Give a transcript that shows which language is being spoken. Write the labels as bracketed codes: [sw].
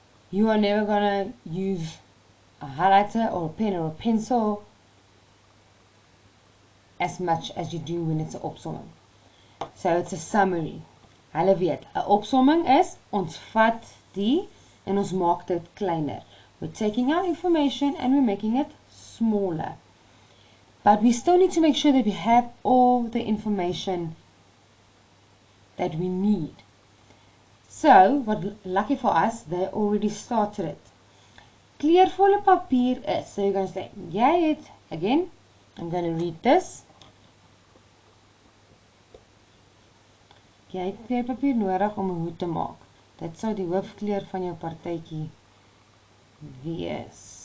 [en] You are never gonna use a highlighter or a pen or a pencil as much as you do when it's an opsomming. So it's a summary. [af] Hulle weet, 'n opsomming is ons vat die en ons maak dit kleiner. [en] We're taking our information and we're making it smaller. But we still need to make sure that we have all the information that we need. So, lucky for us, they already started it. [af] Kleurvolle papier is, [en] so you're going to say, [af] jy het, [en] again, I'm going to read this. [af] Jy het kleurpapier nodig om 'n hoed te maak. Dit sou die hoofkleur van jou partytjie wees.